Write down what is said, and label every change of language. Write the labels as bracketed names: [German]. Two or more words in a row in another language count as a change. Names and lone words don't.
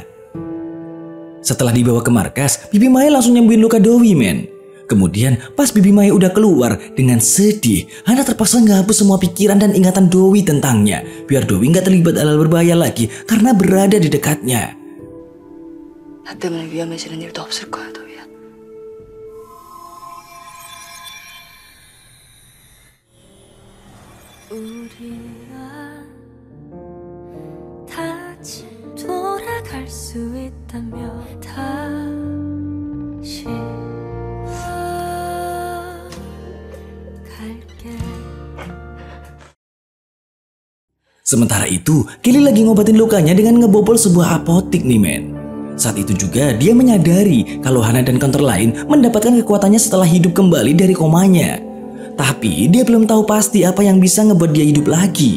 [Indonesian] Setelah dibawa ke markas, Bibi Mae langsung nyembuhin luka Dowi, men. Kemudian pas Bibi Mae udah keluar dengan sedih, Hana terpaksa ngehapus semua pikiran dan ingatan Dowi tentangnya biar Dowi nggak terlibat hal berbahaya lagi karena berada di dekatnya. [Korean] 나 때문에 위험해지는 일도 없을 거야, 도희야. 우리가 다시 돌아갈 수 있다면 다시 갈게. [Indonesian] Sementara itu, Kelly lagi ngobatin lukanya dengan ngebobol sebuah apotik nih, men. Saat itu juga dia menyadari kalau Hana dan counter lain mendapatkan kekuatannya setelah hidup kembali dari komanya. Tapi dia belum tahu pasti apa yang bisa ngebuat dia hidup lagi.